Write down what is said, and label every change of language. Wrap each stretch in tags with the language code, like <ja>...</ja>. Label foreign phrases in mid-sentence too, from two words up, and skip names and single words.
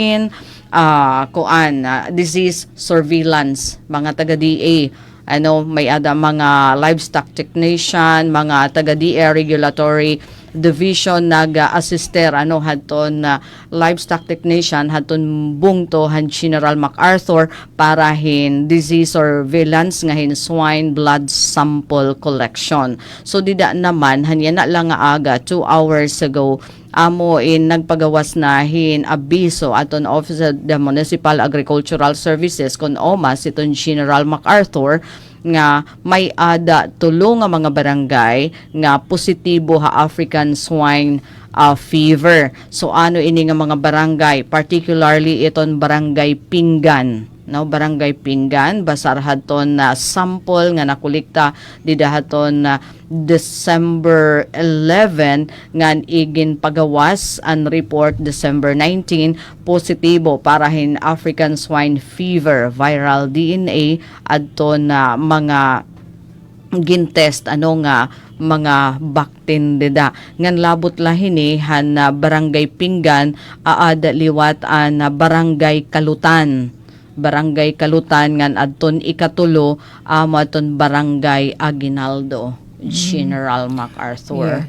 <en>disease surveillance</en> <war>mga taga-DA may ada mga</war> <en>livestock technician</en> <war>mga taga-DA</war> <en>regulatory division</en> <war>nag-assister hadton</war> <en>livestock technician</en> <war>hadton bungto General MacArthur para</war> <en>disease surveillance</en> <war>nga</war> <en>swine blood sample collection</en> <war>so dida naman hanya na lang nga aga</war> <en>2 hours ago</en> <war>amo nagpagawas na abiso aton Office of the Municipal Agricultural Services kon OMAS iton General MacArthur nga may ada tulo nga mga barangay nga positibo ha</war> <en>African swine fever.</en> <war>So ini nga mga barangay, particularly iton barangay Pinggan. Barangay Pinggan, basar haton na sample nga nakulikta didahaton na December 11 ngan igin pagawas ang report December 19 positibo para</war> <en>African swine fever viral DNA</en> <war>adto na mga gintest nga mga baktin dida ngan labot lahini na barangay Pinggan aad liwat na barangay Kalutan ngan adton ikatulo aton barangay Aguinaldo General MacArthur.</war>